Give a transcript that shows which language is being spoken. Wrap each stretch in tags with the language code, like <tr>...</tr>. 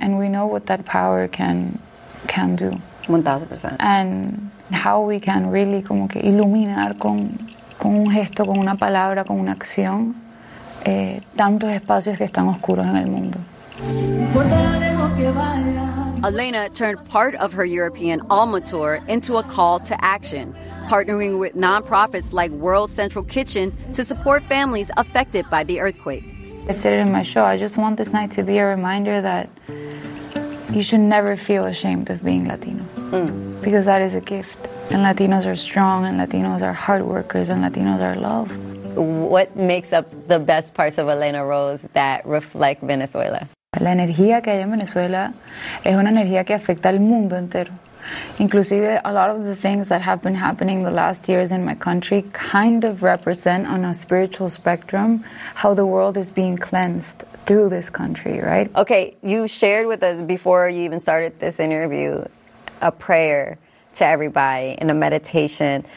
<en>And we know what that power can do. 1,000%. And how we can really</en> <es>como que iluminar con un gesto, con una palabra, con una acción, tantos espacios que están oscuros en el mundo.</es> <en>Elena turned part of her European Alma tour into a call to action, partnering with nonprofits like World Central Kitchen to support families affected by the earthquake. I said it in my show, I just want this night to be a reminder that you should never feel ashamed of being Latino, because that is a gift. And Latinos are strong, and Latinos are hard workers, and Latinos are love. What makes up the best parts of Elena Rose that reflect Venezuela?</en> <es>La energía que hay en Venezuela es una energía que afecta al mundo entero.</es> <en>Inclusive, a lot of the things that have been happening the last years in my country kind of represent on a spiritual spectrum how the world is being cleansed through this country, right? Okay, you shared with us before you even started this interview a prayer to everybody in a meditation.</en>